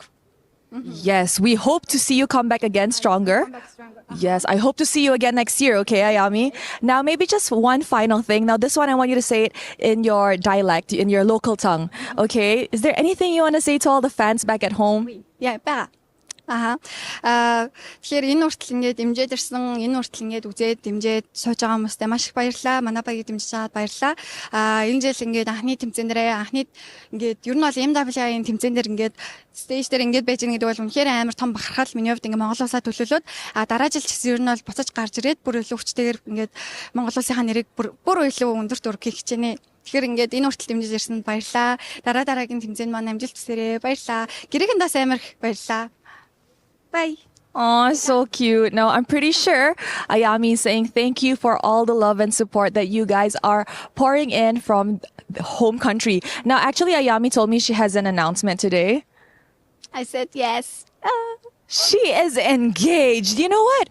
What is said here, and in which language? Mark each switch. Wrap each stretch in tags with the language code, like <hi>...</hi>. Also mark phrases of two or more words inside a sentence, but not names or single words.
<en>Yes, we hope to see you come back again stronger. Yes, I hope to see you again next year, okay, Ayami? Now, maybe just one final thing. Now, this one, I want you to say it in your dialect, in your local tongue, okay? Is there anything you want to say to all the fans back at home? Yeah, back.</en> <mn>Тэгэхээр энэ хүртэл ингээд дэмжиж ирсэн, энэ хүртэл ингээд үзээд дэмжиж сууж байгаа хүмүүстээ маш их баярлалаа. Манай багийг дэмжиж чаад баярлалаа. Энэ жил ингээд анхны тэмцээнээрээ ингээд ер нь бол MWI-ийн тэмцээнээр ингээд стейж дээр ингээд байж байгаа гэдэг бол үнэхээр амар том бахархал миний хувьд ингээд Монгол улсаа төлөөлөөд дараа жил ч гэсэн ер нь бол буцаж гарч ирээд бүр илүү хүчтэйгээр ингээд Монгол улсынхаа нэрийг бүр илүү өндөрт өргөхийг хичээнэ. Тэгэхээр ингээд энэ хүртэл дэмжиж ирсэнд баярлалаа. Дараагийн тэмцээнд маань амжилт хүсээрэй. Баярлалаа. Гэрээхэндээс амар их баярлалаа.</mn> <en>Bye. Oh, so cute. Now, I'm pretty sure Ayami is saying thank you for all the love and support that you guys are pouring in from the home country. Now, actually, Ayami told me she has an announcement today. I said yes. She is engaged. You know what?</en>